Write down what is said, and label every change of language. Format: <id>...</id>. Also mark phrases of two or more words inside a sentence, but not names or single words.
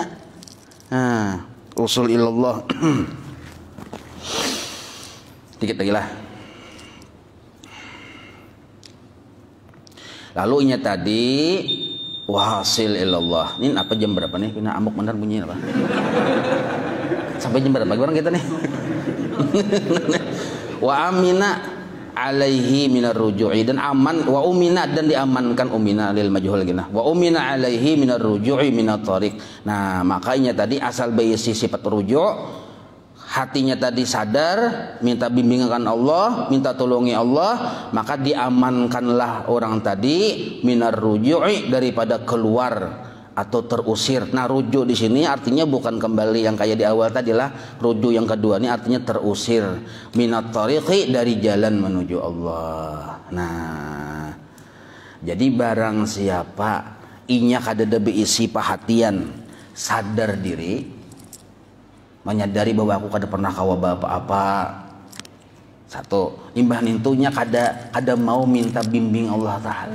<bjn>Nah,</bjn> <ar>وصول إلى الله.</ar> <bjn>Dikit lagi lah. Lalu ini tadi</bjn> <ar>واصل إلى الله.</ar> <bjn>Ini apa jam berapa nih? Pina amuk benar bunyinya apa? Sampai jam berapa orang kita nih?</bjn> <ar>وأمن عليه من الرجوع,</ar> <bjn>dan aman,</bjn> <ar>وأمن,</ar> <bjn>dan diamankan,</bjn> <ar>أمن للمجهول gina, وأمن عليه من الرجوع من الطريق.</ar> <bjn>Nah, makanya tadi asal berisi sifat rujuk, hatinya tadi sadar, minta bimbingan Allah, minta tolongi Allah, maka diamankanlah orang tadi</bjn> <ar>من الرجوع,</ar> <bjn>daripada keluar atau terusir. Nah, rujuk di sini artinya bukan kembali yang kayak di awal tadi lah. Rujuk yang kedua ini artinya terusir,</bjn> <ar>من الطريق,</ar> <bjn>dari jalan menuju Allah. Nah, jadi barang siapa inya kadada beisi perhatian, sadar diri, menyadari bahwa aku kada pernah kawa apa-apa. Satu, imbah nintunya kada mau minta bimbing Allah Ta'ala.</bjn>